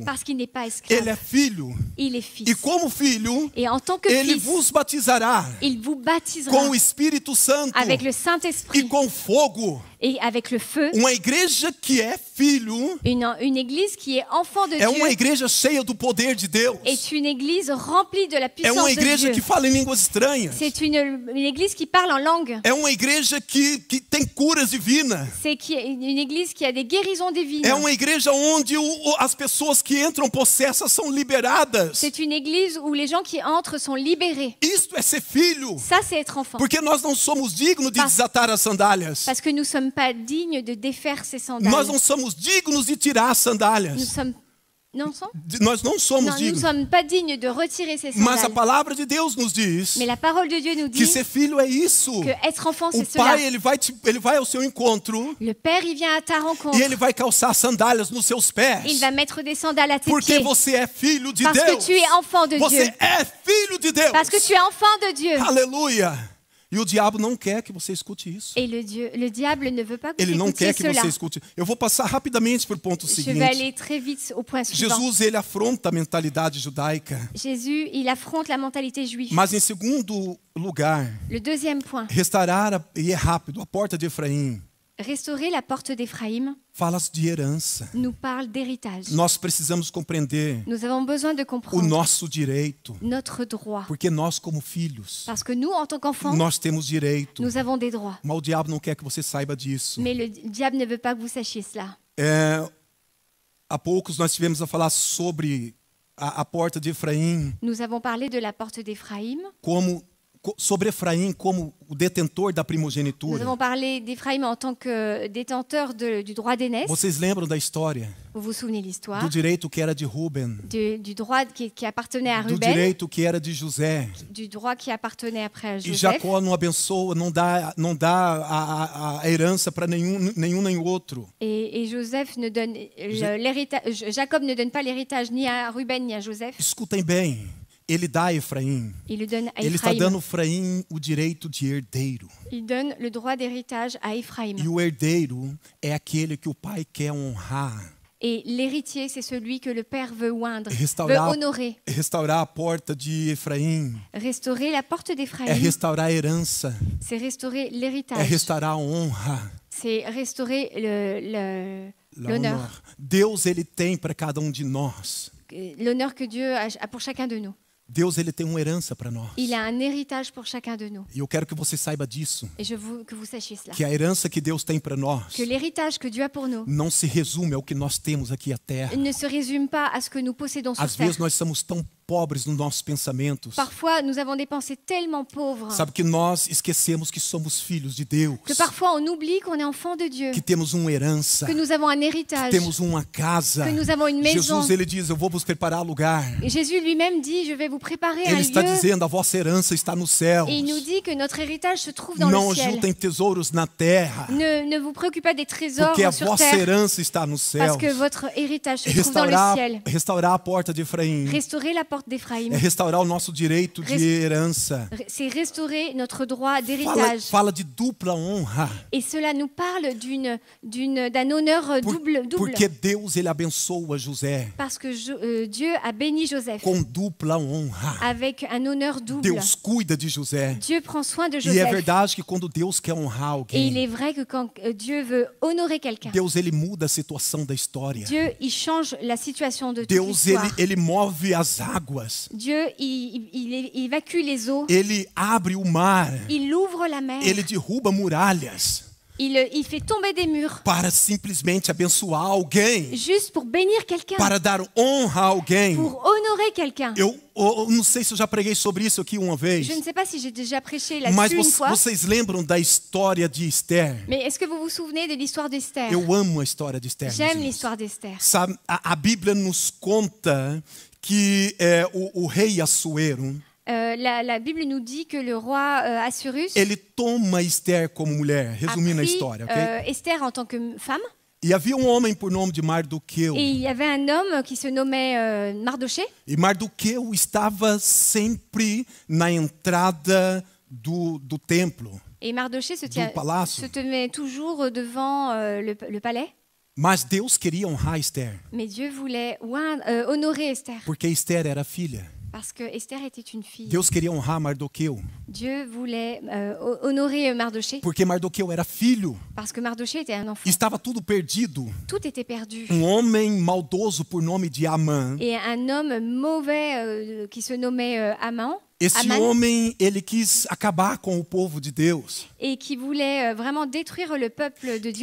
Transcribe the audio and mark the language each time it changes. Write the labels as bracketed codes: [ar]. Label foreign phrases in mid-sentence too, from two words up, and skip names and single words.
[fr] parce qu'il n'est pas [pt] Ele [fr] esclave. [pt] é filho. [fr] Il est fils. [pt] E como filho, [fr] Et en tant que [pt] ele [fr] fils, [pt] vos batizará [fr] il vous baptisera [pt] com o Espírito Santo [fr] avec le [pt] e [fr] Saint-Esprit [pt] com fogo. [fr] et avec le feu. [pt] Uma igreja que é filho [fr] Une église qui est enfant de [pt] é uma [fr] Dieu [pt] igreja cheia do poder de Deus. [fr] est une église remplie de la [pt] É [fr] puissance [pt] uma [fr] de [pt] igreja [fr] Dieu. [pt] que fala em línguas estranhas. [fr] C'est une église qui parle en langue. [pt] É uma igreja que tem curas divinas. [fr] C'est une église qui a des guérisons divines. [pt] É uma igreja onde as pessoas que entram possessas são liberadas. [fr] C'est une église où les gens qui entrent sont libérés. [pt] Isto é ser filho. [fr] Ça, c'est être enfant. [pt] Porque nós não somos dignos de [fr] Parce- [pt] desatar as sandálias. [fr] Parce que nous ne sommes pas dignes de défaire ces [pt] Nós [fr] sandales. [pt] não somos dignos de tirar as [fr] Nous [pt] sandálias. [fr] sommes Non, sans [pt] Nós não somos [fr] Non, nous ne [pt] dignos. [fr] sommes pas dignes de retirer ces [pt] Mas a [fr] sandales. [pt] palavra de Deus nos diz [fr] Mais la parole de Dieu nous [pt] que [fr] dit [pt] ser filho é isso. [fr] que être enfant, [pt] O [fr] c'est cela. [pt] pai, ele vai ao seu encontro [fr] Le Père, il vient à ta rencontre. [pt] e ele vai calçar sandálias nos seus pés. [fr] Il va mettre des sandales à tes [pt] Porque [fr] pieds. [pt] você é filho de [fr] Parce que [pt] Deus. [fr] tu es enfant de [pt] Você [fr] Dieu. [pt] é filho de Deus. [fr] Parce que tu es enfant de Dieu. [pt] Aleluia. E o diabo não quer que você escute isso. [fr] Et le diable ne veut pas que [pt] Ele [fr] tu [pt] não [fr] écoutes [pt] quer que [fr] cela. [pt] você escute. Eu vou passar rapidamente para o ponto [fr] Je vais [pt] seguinte. [fr] aller très vite au point suivant. [pt] Jesus, ele afronta a mentalidade judaica. [fr] Jésus, il affronte la mentalité juive. [pt] Mas em segundo lugar, [fr] Le deuxième point, [pt] restaurar, e é rápido, a porta de Efraim. [fr] restaurer la porte d'Éphraïm [pt] Fala de herança. [fr] nous parle d'héritage. [pt] Nós precisamos compreender [fr] Nous avons besoin de [pt] o [fr] comprendre [pt] nosso direito. [fr] notre droit. [pt] Porque nós, como filhos, [fr] Parce que nous, en tant qu'enfants, [pt] nós temos direito. [fr] nous avons des droits. [pt] Mas o diabo não quer que você saiba disso. [fr] Mais le diable ne veut pas que vous sachiez cela. [pt] Há poucos nós tivemos a falar sobre a porta de Efraim, [fr] Nous avons parlé de la porte d'Éphraïm. [pt] sobre Efraim como o detentor da [fr] Nous [pt] primogenitura. [fr] avons parlé d'Éphraïm en tant que détenteur du droit d'aînesse. [pt] Vocês lembram da história? [fr] Vous vous souvenez de l'histoire [pt] Do direito que era de Ruben, [fr] du droit qui appartenait à [pt] do [fr] Ruben, [pt] direito que era de José. [fr] du droit qui appartenait après à [pt] E [fr] Joseph. [pt] Jacó não abençoa, não dá a herança para nenhum nem outro. [fr] Et Joseph ne donne l'héritage. Jacob ne donne pas l'héritage ni à Ruben ni à Joseph. [pt] Escutem bem, ele dá a Efraim. [fr] Il le donne à [pt] Ele está [fr] Ephraim. [pt] dando a Efraim o direito de herdeiro. [fr] Il donne le droit d'héritage à Ephraim. [pt] E o herdeiro é aquele que o pai quer honrar, [fr] Et l'héritier, c'est celui que le père veut oindre, veut [pt] restaurar, [fr] honorer. [pt] restaurar a porta de Efraim. [fr] Restaurer la porte [pt] É [fr] d'Ephraim, [pt] restaurar a herança, [fr] c'est restaurer [pt] é [fr] l'héritage. [pt] restaurar a honra, [fr] C'est restaurer l'honneur. [pt] Deus, ele tem para cada um de nós. [fr] L'honneur que Dieu a pour chacun de nous. [pt] Deus, ele tem uma herança para nós. [fr] Il a un héritage pour chacun de nous. [pt] E eu quero que você saiba disso, [fr] Et je veux que vous sachiez cela. [pt] que a herança que Deus tem para nós [fr] Que l'héritage que Dieu a pour nous [pt] não se resume ao que nós temos aqui à terra. [fr] ne se résume pas à ce que nous possédons sur [pt] Às [fr] terre. [pt] vezes nós somos tão pobres nos nossos pensamentos. [fr] Parfois, nous avons des pensées tellement pauvres [pt] Sabe que nós esquecemos que somos filhos de Deus, [fr] que parfois on oublie qu'on est enfant de Dieu, [pt] que temos uma herança, [fr] que nous avons un héritage, [pt] temos uma casa. [fr] que nous avons une maison. [pt] Jesus, ele diz, eu vou vos preparar lugar. [fr] Et Jésus lui-même dit, je vais vous préparer un [pt] Ele está [fr] lieu. [pt] dizendo, a vossa herança está nos céus. [fr] Et il nous dit que notre héritage se trouve dans [pt] Não [fr] le ciel. [pt] juntem tesouros na terra, [fr] Ne vous préoccupez pas des trésors [pt] porque a [fr] sur [pt] vossa [fr] terre, [pt] herança está nos céus. [fr] parce que votre héritage se trouve dans le ciel. [pt] Restaurar a porta de Efraim [fr] Restaurer la porte d'Éphraïm, [pt] é restaurar o nosso direito de herança. [fr] c'est restaurer notre droit [pt] Fala, [fr] d'héritage. [pt] fala de dupla honra, [fr] Et cela nous parle d'un honneur double. [pt] porque Deus, ele abençoa José [fr] Parce que Dieu a béni Joseph [pt] com dupla honra. [fr] avec un honneur double. [pt] Deus cuida de José. [fr] Dieu prend soin de [pt] E é [fr] Joseph. [pt] verdade que quando Deus quer honrar [fr] Et il [pt] alguém, [fr] est vrai que quand Dieu veut honorer quelqu'un, [pt] Deus, ele muda a situação da história. [fr] Dieu, il change la situation de toute [pt] Deus, [fr] l'histoire. [pt] ele move as águas. [fr] Dieu, il évacue les eaux. [pt] Ele abre o mar. [fr] Il ouvre la mer. [pt] Ele derruba muralhas [fr] Il fait tomber des murs. [pt] para simplesmente abençoar alguém, [fr] Juste pour bénir quelqu'un. [pt] para dar honra a alguém. [fr] Pour honorer quelqu'un. [pt] Eu não sei se eu já preguei sobre isso aqui uma vez, [fr] Je ne sais pas si j'ai déjà prêché [pt] mas [fr] là-dessus une fois. [pt] vocês lembram da história de Esther? [fr] Mais est-ce que vous vous souvenez de l'histoire d'Esther? [pt] Eu amo a história de Esther. [fr] J'aime [pt] meus irmãos. [fr] l'histoire d'Esther. [pt] Sabe, a Bíblia nos conta que o rei Assuero, [fr] La Bible nous dit que le roi Assuérus [pt] ele toma Esther como mulher, [fr] a [pt] resumindo a [fr] pris [pt] história, ok? [fr] Esther en tant que femme. [pt] E havia um homem por nome de Mardoqueu. [fr] Et il y avait un homme qui se nommait Mardoché. [pt] E Mardoqueu estava sempre na entrada do templo, [fr] Et Mardoché se [pt] do palácio. [fr] tenait toujours devant le palais. [pt] Mas Deus queria honrar Esther, [fr] Mais Dieu voulait honorer Esther. [pt] porque Esther era filha. [fr] Parce que Esther était une fille. [pt] Deus queria honrar Mardoqueu, [fr] Dieu voulait honorer Mardoché. [pt] porque Mardoqueu era filho. [fr] Parce que Mardoché était un enfant. [pt] Estava tudo perdido. [fr] Tout était perdu. [pt] Homem maldoso por nome de Amã. [fr] Et un homme mauvais qui se nommait Aman. [pt] Esse homem, ele quis acabar com o povo de Deus. [fr] Et qui voulait vraiment détruire le peuple de Dieu.